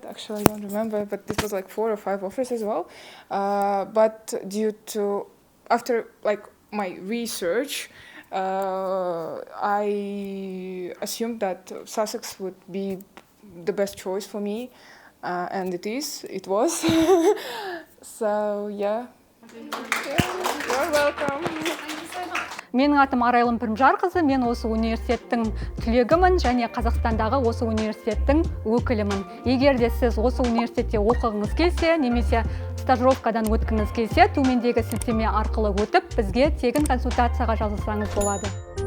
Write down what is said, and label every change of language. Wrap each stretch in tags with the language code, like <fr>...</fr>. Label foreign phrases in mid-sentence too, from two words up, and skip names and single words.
<en>Actually, I don't remember, but it was like 4 or 5 offers as well. But after like my research, I assumed that Sussex would be the best choice for me. And it was. So, yeah. You're welcome.</en> <kk>Менің атым Арайлым Пірімжарқызы, мен осы университеттің түлегімін және Қазақстандағы осы университеттің өкілімін. Егер де сіз осы университетте оқығыңыз келсе, немесе стажировкадан өткіңіз келсе, төмендегі сілтеме арқылы өтіп, бізге тегін консультацияға жазылсаңыз болады.</kk>